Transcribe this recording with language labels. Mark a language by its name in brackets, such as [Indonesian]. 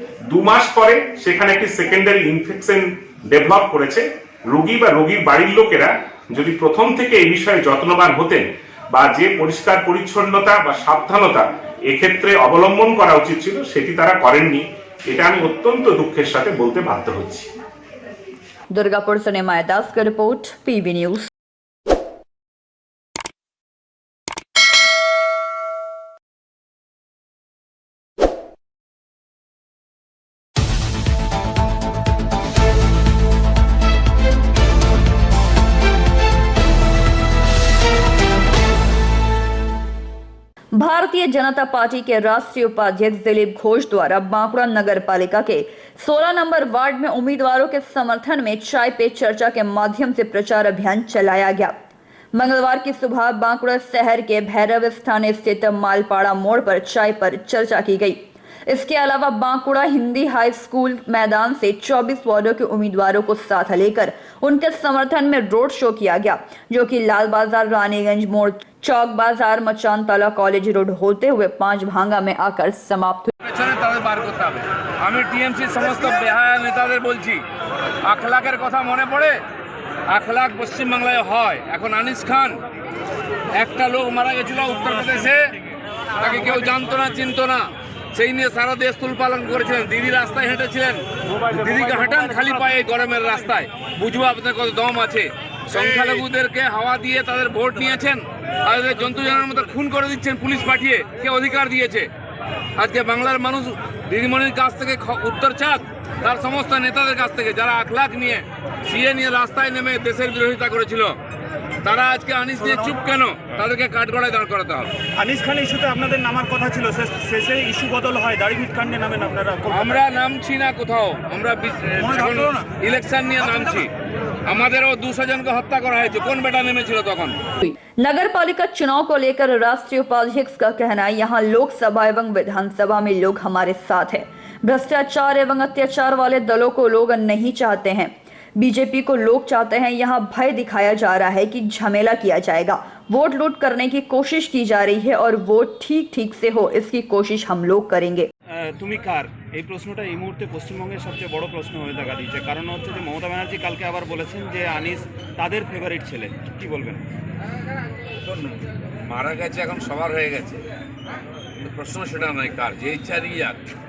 [Bangla] 2 মাস পরে সেখানে একটি সেকেন্ডারি ইনফেকশন ডেভেলপ করেছে। রোগী বা রোগীর বাড়ির লোকেরা যদি প্রথম থেকে এই বিষয়ে যত্নবান হতেন বা যে পরিষ্কার পরিচ্ছন্নতা বা সাবধানতা এক্ষেত্রে অবলম্বন করা উচিত ছিল সেটি তারা করেননি। এটা আমি অত্যন্ত দুঃখের সাথে বলতে বাধ্য হচ্ছি। [Hindi] दुर्गापुर से निमाया दास का report, PB news. Bharatiya Janata party के राष्ट्रीय उपाध्यक्ष दिलीप घोष द्वारा बांकुड़ा नगर पालिका के 16 नंबर वार्ड में उम्मीदवारों के समर्थन में चाय पे चर्चा के माध्यम से प्रचार अभियान चलाया गया। मंगलवार की सुबह बांकुड़ा शहर के भैरव स्थान स्थित मालपाड़ा मोड़ पर चाय पर चर्चा की गई। इसके अलावा बांकुड़ा हिंदी हाई स्कूल मैदान से 24 वार्डों के उम्मीदवारों को साथ लेकर उनके समर्थन में रोड शो किया गया, जो कि लाल बाजार, रानीगंज मोड़, चौक बाजार, मचान तला, कॉलेज रोड होते हुए 5 भांगा में आकर समाप्त हुई। [Bangla] আমি টিএমসি সমস্ত বেহায়া নেতাদের বলছি, আখলাকের কথা মনে পড়ে? আখলাক পশ্চিমবাংলায় হয়। এখন আনিস খান একটা লোক মারা গেছিল উত্তরপ্রদেশে, তাকে কেউ জানতো না, চিনতো না, সেই নিয়ে সারা দেশ তুল পালন করেছিলেন। দিদি রাস্তায় হেঁটেছিলেন, দিদিকে হাঁটান খালি পায়ে গরমের রাস্তায়, বুঝবো আপনাদের কত দম আছে। সংখ্যালঘুদেরকে হাওয়া দিয়ে তাদের ভোট নিয়েছেন, তাদের জন্তু জানোয়ারের মতো খুন করে দিচ্ছেন পুলিশ পাঠিয়ে। কে অধিকার দিয়েছে? আজকে বাংলার মানুষ দিদিমণির কাছ থেকে উত্তর চাক, তার সমস্ত নেতাদের কাছ থেকে, যারা আখলাক নিয়ে সিএ নিয়ে রাস্তায় নেমে দেশের বিরোধিতা করেছিল, তারা আজকে আনিস নিয়ে চুপ কেন? তাদেরকে কাঠগড়ায় দাঁড় করাতে হবে। আনিস খান ইস্যুতে আপনাদের নামার কথা ছিল, শেষে ইস্যু বদল হয়, দাড়িভিট কাণ্ডে নামেন আপনারা। আমরা নামছি না কোথাও, আমরা ইলেকশন নিয়ে নামছি। আমাদেরও 200 जनকে হত্যা করা হয়েছে, কোন বেটা নেমেছিল তখন? [Hindi] नगर पालिका चुनाव को लेकर राष्ट्रीय उपाध्यक्ष का कहना है, यहाँ लोकसभा एवं विधानसभा में लोग हमारे साथ हैं। भ्रष्टाचार एवं अत्याचार वाले दलों को लोग नहीं चाहते हैं। बीजेपी को लोग चाहते हैं। यहाँ भय दिखाया जा रहा है कि झमेला किया जाएगा, वोट लूट करने की कोशिश की जा रही है और वोट ठीक से हो, इसकी कोशिश हम लोग करेंगे। [Bangla] তুমি কার, এই প্রশ্নটা এই মুহূর্তে পশ্চিমবঙ্গের সবচেয়ে বড় প্রশ্ন হয়ে দেখা দিচ্ছে। কারণ হচ্ছে যে মমতা ব্যানার্জি কালকে আবার বলেছেন যে আনিস তাদের ফেভারিট ছেলে। কি বলবেন? মারা গেছে, এখন সবার হয়ে গেছে, প্রশ্ন সেটা নয় কার, যে ইচ্ছা নিয়ে যাক।